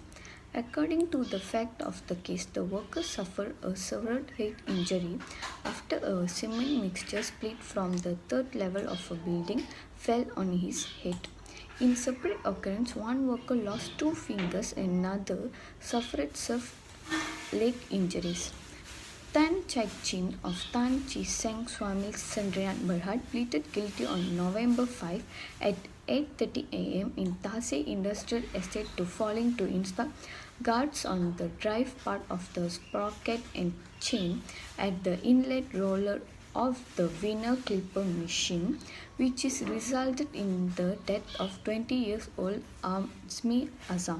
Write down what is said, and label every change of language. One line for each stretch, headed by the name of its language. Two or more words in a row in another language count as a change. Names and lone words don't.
English: According to the fact of the case, the worker suffered a severe head injury after a cement mixture split from the 3rd level of a building fell on his head. In separate occurrence, one worker lost 2 fingers and another suffered leg injuries. Tan Chak Chin of Tan Chi Seng Swamil Sandrian Berhad pleaded guilty on November 5 at 8:30 a.m. in Tasey Industrial Estate to failing to install guards on the drive part of the sprocket and chain at the inlet roller of the Winner Clipper machine, which is resulted in the death of 20 years old Azmi Azam.